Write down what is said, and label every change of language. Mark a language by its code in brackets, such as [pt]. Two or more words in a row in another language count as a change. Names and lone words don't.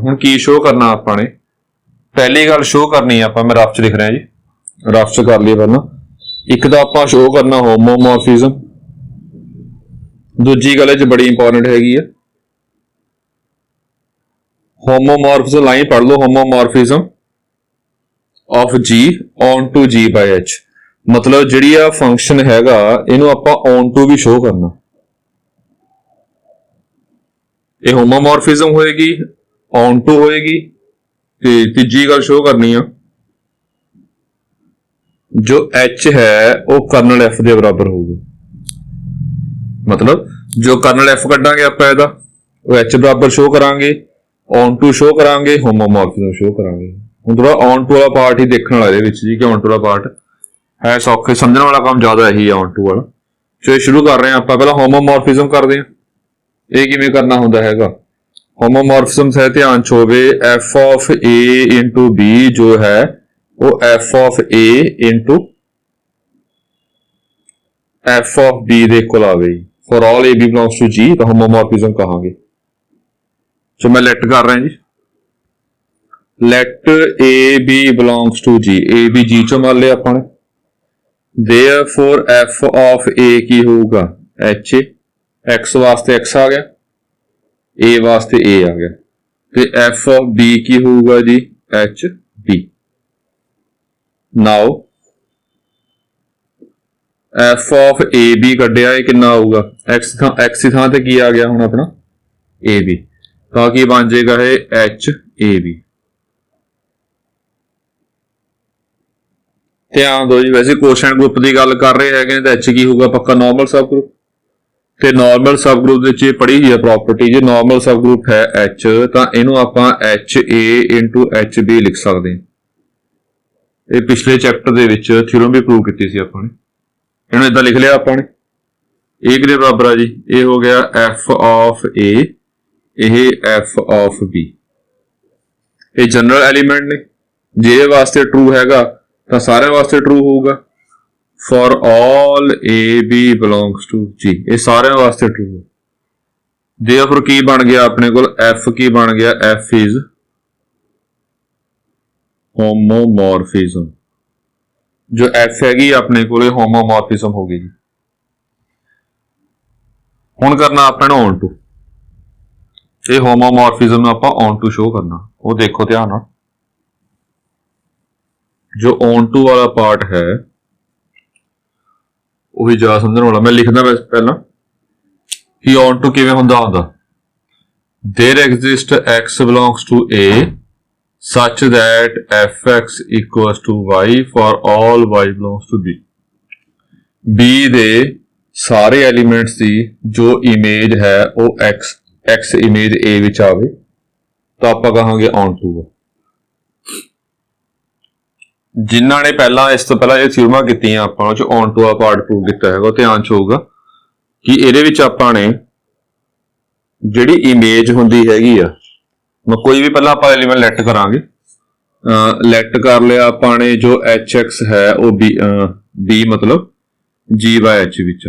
[pa] ਹੁਣ ਕੀ ਸ਼ੋ ਕਰਨਾ ਆਪਾਂ ਨੇ, ਪਹਿਲੀ ਗੱਲ ਸ਼ੋ ਕਰਨੀ ਆ ਆਪਾਂ, ਮੈਂ ਰਫ ਚ ਲਿਖ ਰਿਹਾ ਜੀ, ਰਫ ਚ ਕਰ ਲਈਏ ਪਹਿਲਾਂ। ਇੱਕ ਤਾਂ ਆਪਾਂ ਸ਼ੋ ਕਰਨਾ ਹੋਮੋਮੋਰਫਿਜ਼ਮ, ਦੂਜੀ ਗੱਲ ਇਹ ਚ ਬੜੀ ਇੰਪੋਰਟੈਂਟ ਹੈਗੀ ਆ ਹੋਮੋਮੋਰਫਿਜ਼ਮ। ਲਾਈਨ ਪੜ੍ਹ ਲਓ, [en] homomorphism of G on to G by H, [pa] ਮਤਲਬ ਜਿਹੜੀ ਆ ਫੰਕਸ਼ਨ ਹੈਗਾ ਇਹਨੂੰ ਆਪਾਂ [en] on to [pa] ਵੀ ਸ਼ੋ ਕਰਨਾ। ਇਹ ਹੋਮੋਮੋਰਫਿਜ਼ਮ ਹੋਏਗੀ, [en] on to [pa] ਹੋਏਗੀ, ਤੇ ਤੀਜੀ ਗੱਲ ਸ਼ੋ ਕਰਨੀ ਆ ਜੋ H ਹੈ ਉਹ ਕਰਨਲ F ਦੇ ਬਰਾਬਰ ਹੋਊਗਾ। ਮਤਲਬ ਜੋ ਕਰਨਲ F ਕੱਢਾਂਗੇ ਆਪਾਂ ਇਹਦਾ ਉਹ H ਬਰਾਬਰ ਸ਼ੋ ਕਰਾਂਗੇ, [en] on to [pa] ਸ਼ੋ ਕਰਾਂਗੇ, ਹੋਮੋਮੋਰਫਿਜ਼ਮ ਸ਼ੋ ਕਰਾਂਗੇ। ਹੁਣ ਥੋੜਾ [en] on to [pa] ਵਾਲਾ ਪਾਰਟ ਹੀ ਦੇਖਣ ਵਾਲਾ ਇਹਦੇ ਵਿੱਚ ਜੀ, ਕਿ [en] on to [pa] ਵਾਲਾ ਪਾਰਟ ਹੈ ਸੌਖੇ, ਸਮਝਣ ਵਾਲਾ ਕੰਮ ਜ਼ਿਆਦਾ ਇਹੀ ਆ [en] on to [pa] ਵਾਲਾ। ਚਲੋ ਸ਼ੁਰੂ ਕਰ ਰਹੇ ਹਾਂ ਆਪਾਂ, ਪਹਿਲਾਂ ਹੋਮੋਮੋਰਫਿਜ਼ਮ ਕਰਦੇ ਹਾਂ। ਇਹ ਕਿਵੇਂ ਕਰਨਾ ਹੁੰਦਾ ਹੈਗਾ, ਹੋਮੋਮੋਰਫਿਜ਼ਮ ਹੈ, ਧਿਆਨ ਚ ਹੋਵੇ, [en] f of a into b [pa] ਜੋ ਹੈ ਉਹ [en] f of a into f of b [pa] ਦੇ ਇਕੁਅਲ ਆਵੇ। [en] for all a b belongs to G [pa] ਤਾਂ ਹੋਮੋਮੋਰਫਿਜ਼ਮ ਕਹਾਂਗੇ। ਸੋ ਮੈਂ ਲੈਟ ਕਰ ਰਿਹਾ ਜੀ, [en] let a b belongs to G, a b G [pa] ਚੋਂ ਮੰਨ ਲਿਆ ਆਪਾਂ ਨੇ, [en] therefore f of a [pa] ਕੀ ਹੋਊਗਾ h, x ਵਾਸਤੇ x ਆ ਗਿਆ, a ਵਾਸਤੇ a ਆ ਗਿਆ, ਤੇ [en] f of b [pa] ਕੀ ਹੋਊਗਾ ਜੀ h b। [en] now f of a b [pa] ਕੱਢਿਆ, ਇਹ ਕਿੰਨਾ ਆਊਗਾ, x ਦੀ ਥਾਂ ਤੇ ਕੀ ਆ ਗਿਆ ਹੁਣ ਆਪਣਾ a b, ਤਾਂ ਕੀ ਬਣ ਜਾਏਗਾ ਇਹ h a b। ਧਿਆਨ ਦਿਓ ਜੀ, ਵੈਸੇ [en] quotient group [pa] ਦੀ ਗੱਲ ਕਰ ਰਹੇ ਹੈਗੇ ਤਾਂ h ਕੀ ਹੋਊਗਾ ਪੱਕਾ [en] normal sub group, [pa] ਤੇ [en] normal sub group [pa] ਦੇ ਵਿੱਚ ਇਹ ਪੜ੍ਹੀ ਹੋਈ ਹੈ ਪ੍ਰੋਪਰਟੀ, ਜੇ [en] normal sub group [pa] ਹੈ H ਤਾਂ ਇਹਨੂੰ ਆਪਾਂ [en] HA into HB [pa] ਲਿਖ ਸਕਦੇ ਹਾਂ। ਇਹ ਪਿਛਲੇ ਚੈਪਟਰ ਦੇ ਵਿੱਚ ਥਿਊਰਮ ਵੀ ਪ੍ਰੂਵ ਕੀਤੀ ਸੀ ਆਪਾਂ ਨੇ। ਇਹਨੂੰ ਇਦਾਂ ਲਿਖ ਲਿਆ ਆਪਾਂ ਨੇ, ਇਹ ਕਿਹਦੇ ਬਰਾਬਰ ਆ ਜੀ, ਇਹ ਹੋ ਗਿਆ [en] f of A, ਇਹ f of B। [pa] ਇਹ [en] general element [pa] ਨੇ, ਜਿਹਦੇ ਵਾਸਤੇ ਟਰੂ ਹੈਗਾ ਤਾਂ ਸਾਰਿਆਂ ਵਾਸਤੇ ਟਰੂ ਹੋਊਗਾ। [en] for all a b belongs to G, [pa] ਇਹ ਸਾਰਿਆਂ ਵਾਸਤੇ ਟਰੂ ਹੈ। therefore ਕੀ ਬਣ ਗਿਆ ਆਪਣੇ ਕੋਲ, f ਕੀ ਬਣ ਗਿਆ, [en] f is homomorphism, [pa] ਜੋ f ਹੈਗੀ ਆਪਣੇ ਕੋਲੇ ਹੋਮੋਮੋਰਫਿਜ਼ਮ ਹੋ ਗਈ ਜੀ। ਹੁਣ ਕਰਨਾ ਆਪਾਂ ਨੂੰ [en] on to, [pa] ਇਹ ਹੋਮੋਮੋਰਫਿਜ਼ਮ ਨੂੰ ਆਪਾਂ [en] on to [pa] ਸ਼ੋ ਕਰਨਾ। ਉਹ ਦੇਖੋ ਧਿਆਨ ਨਾਲ, ਜੋ [en] on to [pa] ਵਾਲਾ ਪਾਰਟ ਹੈ ਉਹੀ ਜ਼ਿਆਦਾ ਸਮਝਣ ਵਾਲਾ। ਮੈਂ ਲਿਖਦਾ ਵੈਸੇ ਪਹਿਲਾਂ ਕਿ [en] on to [pa] ਕਿਵੇਂ ਹੁੰਦਾ, [en] there exist x belongs to A such that fx equals to y for all y belongs to b। [pa] b ਦੇ ਸਾਰੇ ਐਲੀਮੈਂਟਸ ਦੀ ਜੋ ਇਮੇਜ ਹੈ ਉਹ x ਇਮੇਜ a ਵਿੱਚ ਆਵੇ ਤਾਂ ਆਪਾਂ ਕਹਾਂਗੇ [en] on to. [pa] ਜਿਨ੍ਹਾਂ ਨੇ ਪਹਿਲਾਂ ਇਸ ਤੋਂ ਪਹਿਲਾਂ ਇਹ ਥਿਊਰਮਾਂ ਕੀਤੀਆਂ ਆਪਾਂ ਉਹ ਚ [en] on to [pa] ਆ ਪਾਰਟ ਪ੍ਰੂਵ ਕੀਤਾ ਹੈਗਾ, ਧਿਆਨ ਚ ਹੋਊਗਾ ਕਿ ਇਹਦੇ ਵਿੱਚ ਆਪਾਂ ਨੇ ਜਿਹੜੀ ਇਮੇਜ ਹੁੰਦੀ ਹੈਗੀ ਆ, ਕੋਈ ਵੀ ਪਹਿਲਾਂ ਆਪਾਂ ਐਲੀਮੈਂਟ ਲੈਟ ਕਰਾਂਗੇ, ਲੈਟ ਕਰ ਲਿਆ ਆਪਾਂ ਨੇ ਜੋ hx ਹੈ ਉਹ b ਮਤਲਬ [en] g by h [pa] ਵਿੱਚ।